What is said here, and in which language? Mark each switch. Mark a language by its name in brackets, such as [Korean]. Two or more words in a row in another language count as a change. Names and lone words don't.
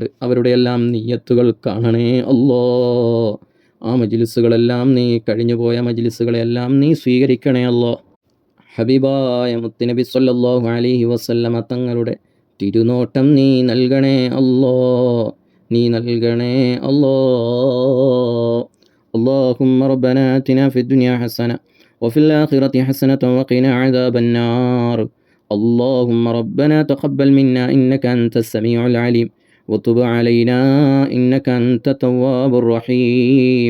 [Malayalam] അവരുടെ എല്ലാം നിയ്യത്തുകൾ കാണണേ അല്ലാ. ആ മജ്ലിസുകളെല്ലാം നീ കഴിഞ്ഞുപോയ മജ്ലിസുകളെല്ലാം നീ സ്വീകരിക്കണേ അല്ലാ. ഹബീബായ മുത്തുനബി [Arabic] صلى الله عليه وسلم [Malayalam] തങ്ങളുടെ തിരുനോട്ടം നീ നൽകണേ അല്ലാ. നീ നൽകണേ അല്ലാ. [Arabic] اللهم ربنا آتنا في الدنيا حسنة وفي الآخرة حسنة وقنا عذاب النار. اللهم ربنا تقبل منا إنك أنت السميع العليم وتب علينا إنك أنت التواب الرحيم.